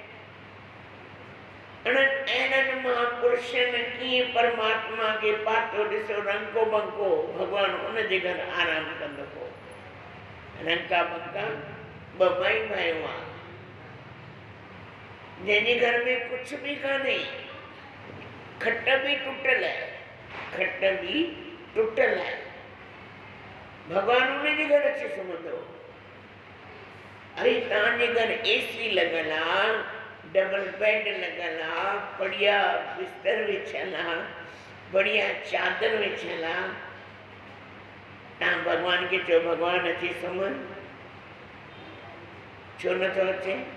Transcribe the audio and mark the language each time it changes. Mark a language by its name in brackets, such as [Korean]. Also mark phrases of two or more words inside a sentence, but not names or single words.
[Sindhi] अहिड़नि महापुरुषनि कीअं परमात्मा खे पातो, ॾिसो रंको बंको भगवान उनजे घर आराम कंदो हो। रंका बंका ॿ भाई भाइयों आहे, जंहिंजे घर में कुछ भी कान्हे, खट भी टुटल है, खट भी टुटल है, भगवान उनजे घर अची सुम्हंदो। अरे तव्हांजे घर एसी लॻल आहे, डबल बेड लॻल आहे, बढ़िया बिस्तर विछल आहे, बढ़िया चादर विछल आहे, तव्हां भगवान खे चओ भगवान अची सुम्ह, छो नथो अचे?